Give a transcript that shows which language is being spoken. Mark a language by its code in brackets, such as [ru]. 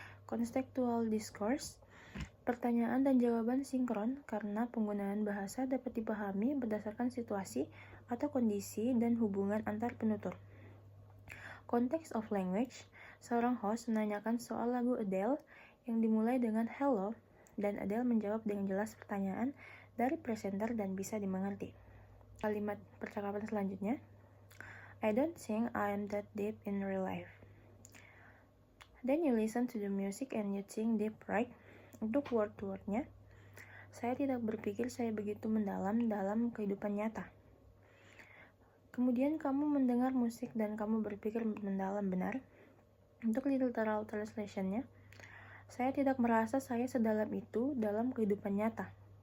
[id] Contextual discourse, pertanyaan dan jawaban sinkron karena penggunaan bahasa dapat dipahami berdasarkan situasi atau kondisi dan hubungan antar penutur. Context of language, seorang host menanyakan soal lagu Adele yang dimulai dengan hello dan Adele menjawab dengan jelas pertanyaan dari presenter dan bisa dimengerti. Kalimat percakapan selanjutnya, [en] I don't think I am that deep in real life. Then you listen to the music and you think deep, right? [id] Untuk word-to-word-nya, saya tidak berpikir saya begitu mendalam dalam kehidupan nyata. Kemudian kamu mendengar musik dan kamu berpikir mendalam, benar? Untuk literal translation-nya, saya tidak merasa saya sedalam itu dalam kehidupan nyata.